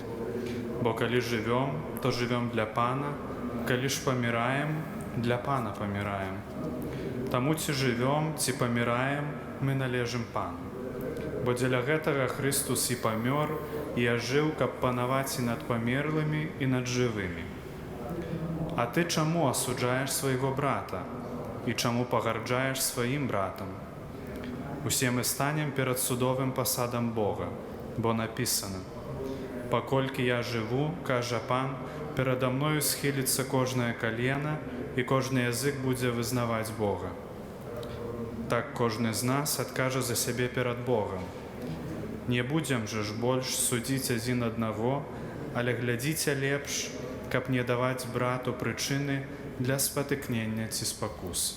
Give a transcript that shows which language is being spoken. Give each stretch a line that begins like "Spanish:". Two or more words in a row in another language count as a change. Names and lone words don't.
Ukrainian: Бо коли живем, то живем для Пана, коли ж помираем, для Пана помираем. Тому ці живем, ці помираем, ми належим Пану. Бо для гэтага Христус і помер, і ожив, каб панаваць і над померлими, і над живими. А ти чому осуджаєш свого брата? І чому погарджаєш своїм братом? Усі ми станем перед судовим посадом Бога, бо написано: «Покольки я живу, каже Пан, передо мною схилиться кожне колено, і кожний язик буде визнавати Бога. Так кожний з нас откаже за себе перед Богом. Не будем же ж больш судити один одного, але глядіться лепш,
Belarusian: каб не даваць брату прычыны для спатыкнення
Ukrainian: ці спакус».